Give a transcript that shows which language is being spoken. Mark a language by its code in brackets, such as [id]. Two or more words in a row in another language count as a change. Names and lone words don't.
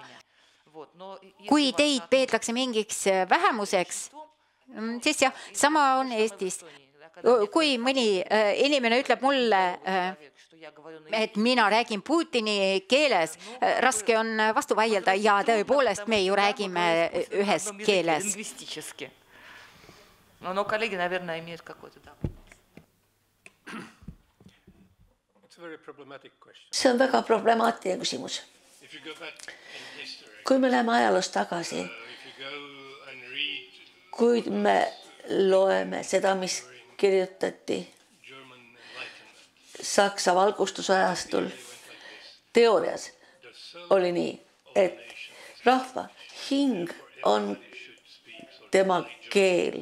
[et] Kui teid peetakse mingiks vähemuseks, siis jah, sama on Eestis. Kui mõni inimene ütleb mulle, et mina räägin Putini keeles, raske on vastu vaielda ja tõepoolest me ju räägime ühes keeles. No kolleegi, [ru] наверное, имеют какой-то да. [et] See on väga problemaatiline küsimus. Kui me läheme ajaloos tagasi, kui me loeme seda, mis kirjutati Saksa valgustusajastul, teoorias oli nii, et rahva hing on tema keel.